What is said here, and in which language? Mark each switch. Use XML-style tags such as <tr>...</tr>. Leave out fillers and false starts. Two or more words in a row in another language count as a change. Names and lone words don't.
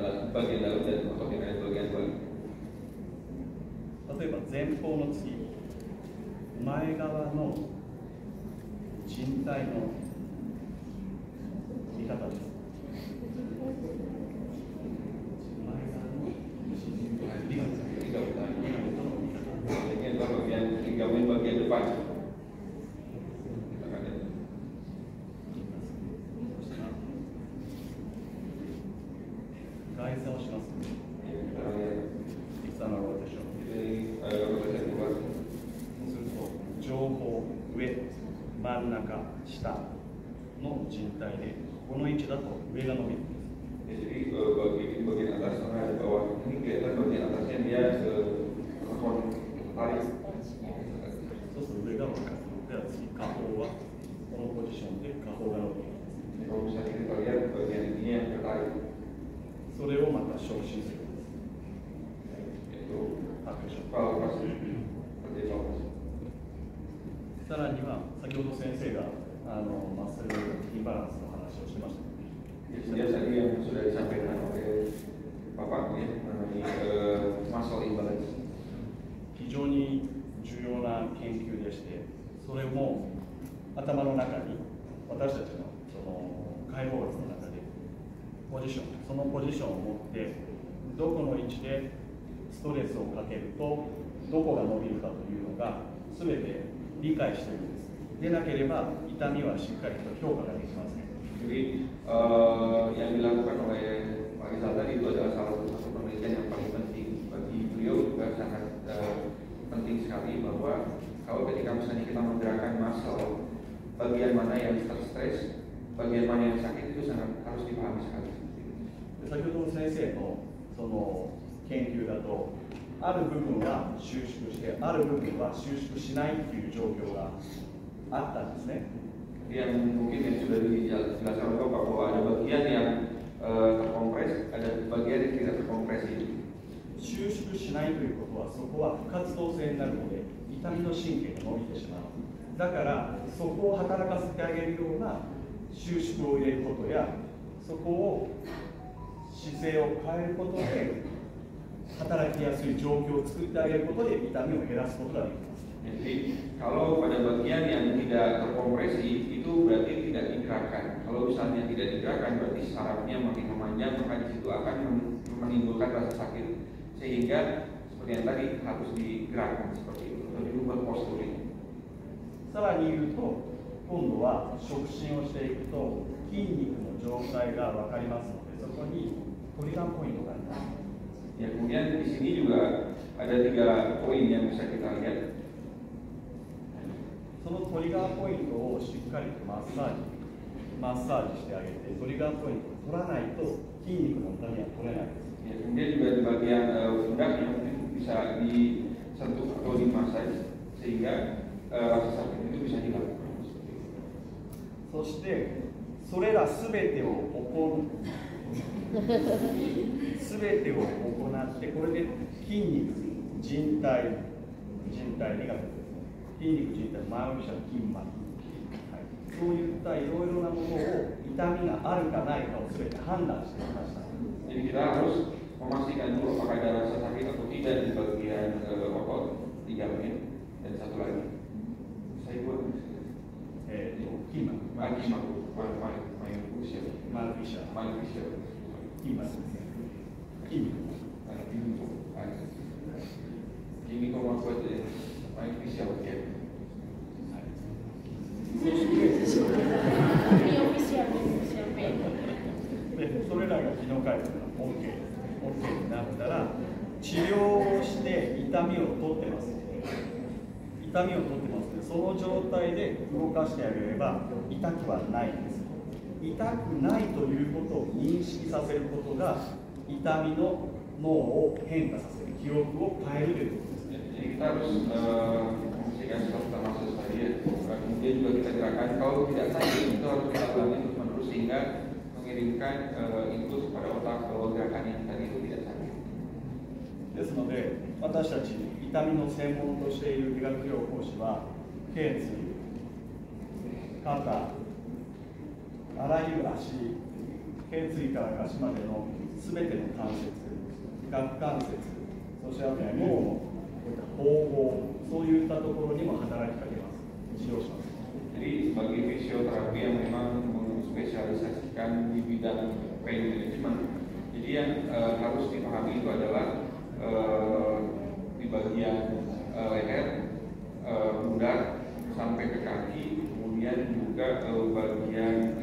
<id>bagian dalam dan otot yang ada di bagian bawah.</id> <ja>例えば前方の次、前側の靭帯の見方です。</ja> <id>Ini adalah bagian ligamen bagian depan.</id> <ja>外座をします。エクサナルローテーション。そうすると上方、上、真ん中、下の靭帯で、この位置だと上が伸びるんです。</ja> <id>Jadi bagian atas sama di bawah ini kelihatan bagian atasnya dia tarik.</id> <ja>そうすると上が伸びる。では次、下方はこのポジションで下方が伸びる。</ja> <id>Kalau misalnya kita lihat bagian ini yang tertarik.</id> <ja>それをまた昇進する。</ja> <id>Itu</id> <ja>パクション。</ja> <id>palpasi. Seperti palpasi.</id> <ja>さらには先ほど先生が</ja> <en>muscle imbalance</en> <ja>の話をしてました。</ja> <id>Dia tadi yang sudah disampaikan oleh Bapak ya mengenai</id> <en>muscle imbalance.</en> <ja>非常に重要な研究でして、それも頭の中に私たちのその解剖学の中でポジション、そのポジションを持ってどこの位置でストレスをかけるとどこが伸びるかというのが全て理解しているんです。でなければ痛みはしっかりと評価ができません。</ja> <id>Jadi yang dilakukan oleh Pak Rizal tadi itu adalah salah satu penelitian yang paling penting bagi beliau juga sangat penting sekali bahwa kalau ketika misalnya kita menggerakkan muscle bagian mana yang stres, bagian mana yang sakit itu sangat harus dipahami sekali.</id> <ja>先ほどの先生のその研究だとある部分は収縮してある部分は収縮しないという状況があったんですね。</ja> <id>Yang mungkin yang sudah dijelaskan oleh Bapak bahwa ada bagian yang terkompres, ada bagian yang tidak terkompresi.</id> <ja>収縮しないということはそこは不活動性になるので痛みの神経が伸びてしまう。だからそこを働かせてあげるような収縮を入れることやそこを姿勢を変えることで働きやすい状況を作ってあげることで痛みを減らすことができます。</ja> <id>Jadi kalau pada bagian yang tidak terkompresi itu berarti tidak digerakkan. Kalau misalnya tidak digerakkan berarti sarafnya makin memanjang maka di situ akan menimbulkan rasa sakit sehingga seperti yang tadi harus digerakkan seperti itu atau dirubah posturnya.</id> <ja>さらに言うと今度は触診をしていくと筋肉の状態が分かりますのでそこに</ja> <en>trigger point</en> <ja>があります。</ja> <id>Ya, kemudian di sini juga ada 3 poin yang bisa kita lihat.</id> <ja>その</ja> <en>trigger point</en> <ja>をしっかりとマッサージしてあげて</ja> <en>trigger point</en> <ja>を取らないと筋肉の痛みは取れないです。</ja> <id>Ya, kemudian juga di bagian pundak yang bisa disentuh atau dimasaj sehingga rasa sakit itu bisa hilang.</id> <ja>そしてそれらすべてを行ってこれで筋肉、靭帯理学筋肉、靭帯、前後者、筋膜、そういったいろいろなものを痛みがあるかないかをすべて判断してきました。</ja> <id>Jadi kita harus memastikan dulu apakah ada rasa sakit atau tidak di bagian otot, ligamen, dan satu lagi. Saya buat</id> <ja>筋膜、マイフィシャル、筋膜ですね。筋肉。</ja> <id>Ini kok buat</id> <en>main official</en> <id>ya.</id> <ja>でそれらが機能回復が OK になったら治療をして痛みを取ってますのでその状態で動かしてあげれば痛くはないんです。痛くないということを認識させることが痛みの脳を変化させる記憶を変えるということですね。</ja> <id>Jadi kita harus memastikan setelah kita masuk tadi ya, kemudian juga kita gerakan kalau tidak sakit itu harus kita ulangi terus menerus sehingga mengirimkan input kepada otak kalau gerakan yang tadi itu tidak sakit.</id> <ja>ですので私たち痛みの専門としている理学療法士は頸椎、肩、あらゆる足、 頸椎から足までのすべての関節、顎関節、そしてあとは脳のこういった縫合、そういったところにも働きかけます。治療します。</ja> <id>Jadi sebagai fisioterapi yang memang mengspesialisasikan di bidang</id> <en>pain management,</en> <id>jadi yang harus dipahami itu adalah di bagian leher, pundak sampai ke kaki, kemudian juga bagian</id>